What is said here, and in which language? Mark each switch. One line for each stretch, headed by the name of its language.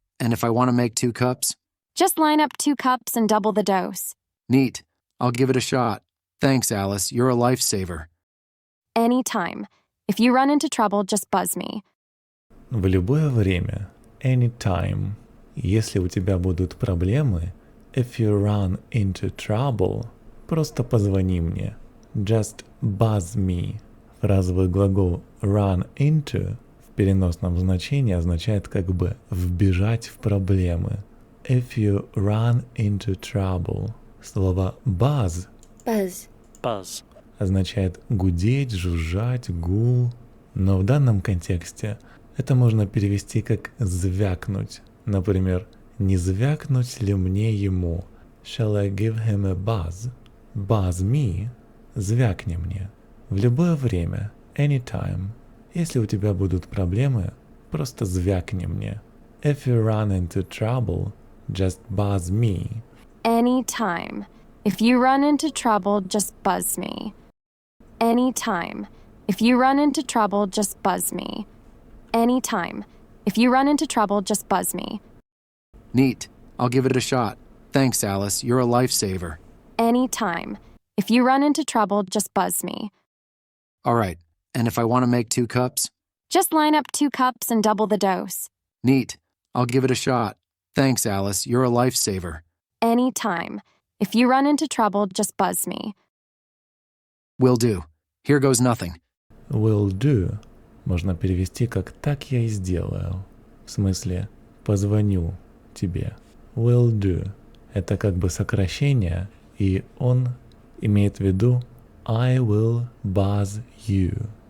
English: And if I want to make 2 cups? Just line up 2 cups and double the dose. Neat. I'll give it a shot. Thanks, Alice. You're a lifesaver. Anytime. If you run into trouble, just buzz me.
Russian: В любое время.
English: Anytime.
Russian: Если у тебя будут проблемы,
English: if you run into trouble,
Russian: просто позвони мне.
English: Just buzz me.
Russian: Фразовый глагол run into в переносном значении означает как бы вбежать в проблемы.
English: If you run into trouble.
Russian: Слово
English: buzz Buzz. Buzz.
Russian: означает гудеть, жужжать, гул. Но в данном контексте это можно перевести как звякнуть. Например, не звякнуть ли мне ему?
English: Shall I give him a buzz? Buzz me.
Russian: Звякни мне. В любое время.
English: Anytime.
Russian: Если у тебя будут проблемы, просто звякни мне.
English: If you run into trouble, just buzz me. Anytime. If you run into trouble, just buzz me. Anytime. If you run into trouble, just buzz me. Anytime. If you run into trouble, just buzz me. Neat. I'll give it a shot. Thanks, Alice. You're a lifesaver. Anytime. If you run into trouble, just buzz me. All right. And if I want to make 2 cups? Just line up 2 cups and double the dose. Neat. I'll give it a shot. Thanks, Alice. You're a lifesaver. Anytime. If you run into trouble, just buzz me. Will do. Here goes nothing.
Russian: Will do можно перевести как «так я и сделаю». В смысле «позвоню тебе». Will do – это как бы сокращение, и он имеет в виду
English: I will buzz you.